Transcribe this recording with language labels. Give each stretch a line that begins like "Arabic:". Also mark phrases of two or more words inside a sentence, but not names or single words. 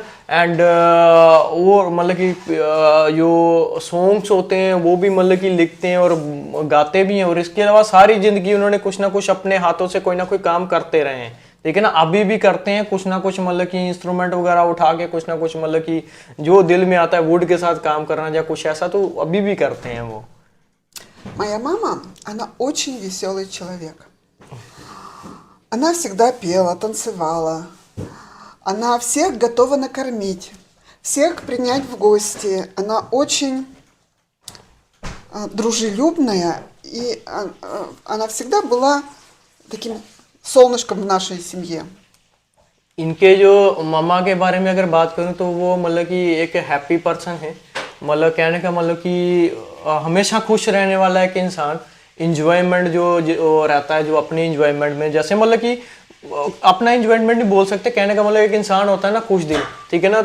Hindi: एंड वो मतलब कि जो सॉन्ग्स होते हैं वो भी मतलब कि लिखते हैं और गाते भी हैं। और इसके अलावा सारी जिंदगी उन्होंने कुछ ना कुछ अपने हाथों से कोई ना कोई काम करते रहे हैं, ठीक है ना। अभी भी करते हैं कुछ ना कुछ, मतलब कि इंस्ट्रूमेंट वगैरह उठा के कुछ ना कुछ मतलब कि जो दिल में आता है वुड के साथ काम करना या कुछ ऐसा, तो अभी भी करते हैं वो।
Russian: Моя мама, она очень веселый человек. Она всегда пела, танцевала. Она всех готова накормить, всех принять в гости. Она очень дружелюбная, и она всегда была таким солнышком в нашей семье.
Hindi: इनके जो मम्मा के बारे में अगर बात करूं तो वो मतलब कि एक
English: happy person
Hindi: है। मतलब कहने का मतलब कि हमेशा खुश रहने वाला एक इंसान। इंजॉयमेंट जो रहता है, जो अपनी इंजॉयमेंट में, जैसे मतलब कि अपना इंजॉयमेंट नहीं बोल सकते, कहने का मतलब एक इंसान होता है ना खुश दिल, ठीक है ना।